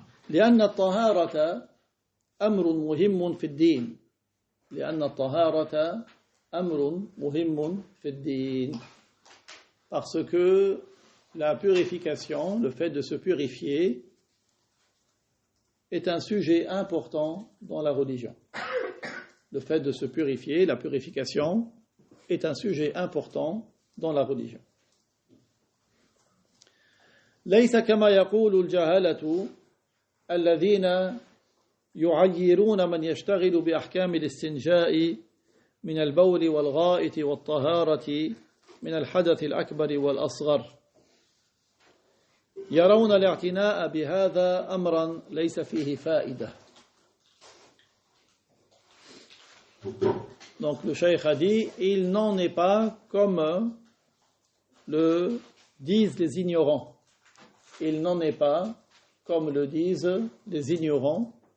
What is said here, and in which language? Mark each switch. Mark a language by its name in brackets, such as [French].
[Arabic] لأن الطهارة أمر مهم في الدين [French] لأن الطهارة أمر مهم في الدين parce que la purification, le fait de se purifier, est un sujet important dans la religion. Le fait de se purifier, la purification, est un sujet important dans la religion. [Arabic] ليس كما يقول الجهلة الذين يعيرون من يشتغل بأحكام الاستنجاء من البول والغائط والطهارة من الحدث الأكبر والأصغر يرون الاعتناء بهذا أمرا ليس فيه فائدة. [French] Donc le cheikh a dit, il n'en est pas comme le disent les ignorants. Il n'en est pas, comme le disent les ignorants.